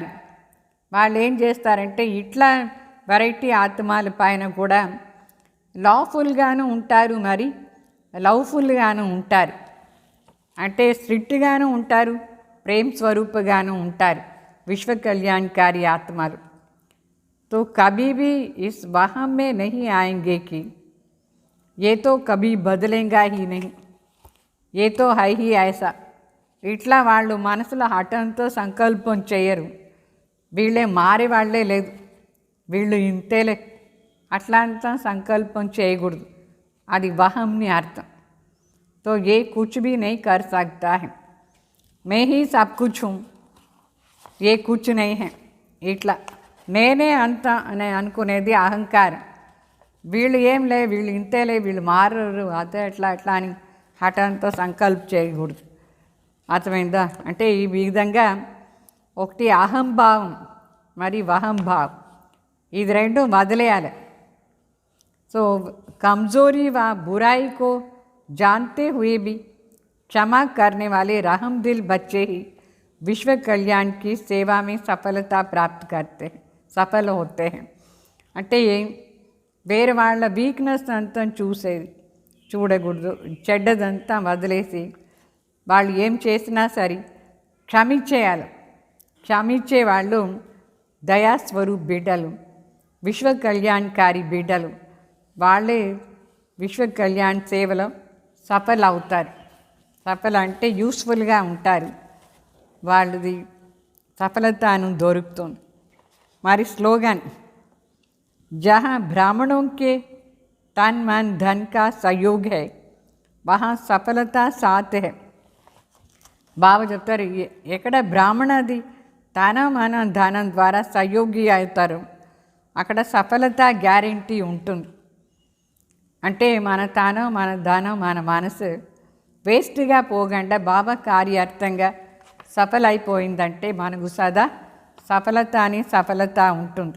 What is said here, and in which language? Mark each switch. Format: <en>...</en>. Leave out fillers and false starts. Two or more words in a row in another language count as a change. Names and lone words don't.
<te>వాళ్ళు ఏం చేస్తారంటే ఇట్లా వెరైటీ ఆత్మల పైన కూడా లాఫుల్గాను ఉంటారు, మరి లవ్ఫుల్గాను ఉంటారు. అంటే స్ట్రిక్ట్గాను ఉంటారు, ప్రేమ స్వరూపగాను ఉంటారు విశ్వ కళ్యాణకారి ఆత్మలు.</te> <hi>तो कभी भी इस वहम में नहीं आएंगे कि ये तो कभी बदलेगा ही नहीं, ये तो है ही ऐसा.</hi> <te>ఇట్లా వాళ్ళు మనసులో హఠంతో సంకల్పం చేయరు, వీళ్ళే మారే వాళ్ళే లేదు, వీళ్ళు ఇంతేలే, అట్లా సంకల్పం చేయకూడదు. అది వహంని అర్థం.</te> <hi>तो ये कुछ भी नहीं कर सकता है, मैं ही सब कुछ हूँ, ये कुछ नहीं है.</hi> <te>ఇట్లా నేనే అంత అని అనుకునేది అహంకారం. వీళ్ళు ఏం లే, వీళ్ళు ఇంతేలే, వీళ్ళు మారరు, అదే ఎట్లా ఎట్లా అని హఠంతో సంకల్ప చేయకూడదు. అర్థమైందా? అంటే ఈ విధంగా ఒకటి అహంభావం, మరి వహంభావం, ఇది రెండు వదిలేయాలి.</te> <hi>సో कमज़ोरी व बुराई को जानते हुए भी क्षमा करने वाले रहम दिल बच्चे ही विश्व कल्याण की सेवा में सफलता प्राप्त करते हैं, सफल होते हैं.</hi> <te>అంటే వేరే వాళ్ళ వీక్నెస్ అంతా చూడకూడదు, చెడ్డదంతా వదిలేసి వాళ్ళు ఏం చేసినా సరే క్షమించేయాలి. క్షమించే వాళ్ళు దయాస్వరూప్ బిడ్డలు, విశ్వ కళ్యాణకారి బిడ్డలు. వాళ్ళే విశ్వ కళ్యాణ సేవలో సఫల్ అవుతారు. సఫల్ అంటే యూస్ఫుల్గా ఉంటారు, వాళ్ళది సఫలతను దొరుకుతుంది. మరి స్లోగన్,</te> <hi>जहाँ ब्राह्मणों के तन मन धन का सहयोग है वहाँ सफलता साथ है.</hi> <te>బాబా చెప్తారు, ఎక్కడ బ్రాహ్మణది తన మన ధనం ద్వారా సహయోగి అవుతారు అక్కడ సఫలత గ్యారంటీ ఉంటుంది. అంటే మన తాను, మన ధనం, మన మనసు వేస్ట్గా పోకుండా బాబా కార్యార్థంగా సఫలైపోయిందంటే మనకు సదా సఫలత ఉంటుంది.</te>